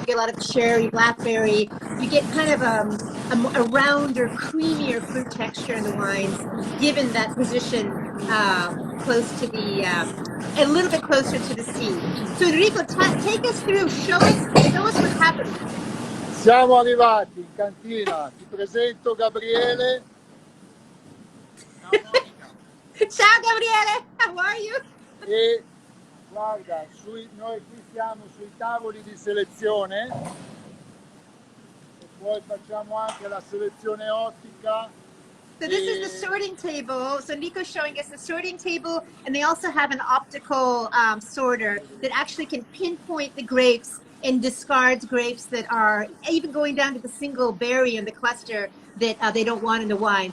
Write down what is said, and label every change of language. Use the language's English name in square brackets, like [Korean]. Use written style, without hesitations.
[English] You get a lot of cherry, blackberry. You get kind of a rounder, creamier fruit texture in the wines, given that position close to the, a little bit closer to the sea. So Enrico, take us through. Show us what's happening. [Italian] Siamo arrivati in cantina. Ti presento Gabriele. Ciao Monica. Ciao [English] Gabriele, how are you? [Italian] E guarda, noi qui siamo sui tavoli di selezione e poi facciamo anche la selezione ottica. [English] So this is the sorting table. So Nico's showing us the sorting table, and they also have an optical sorter that actually can pinpoint the grapes and discards grapes that are even going down to the single berry in the cluster that they don't want in the wine.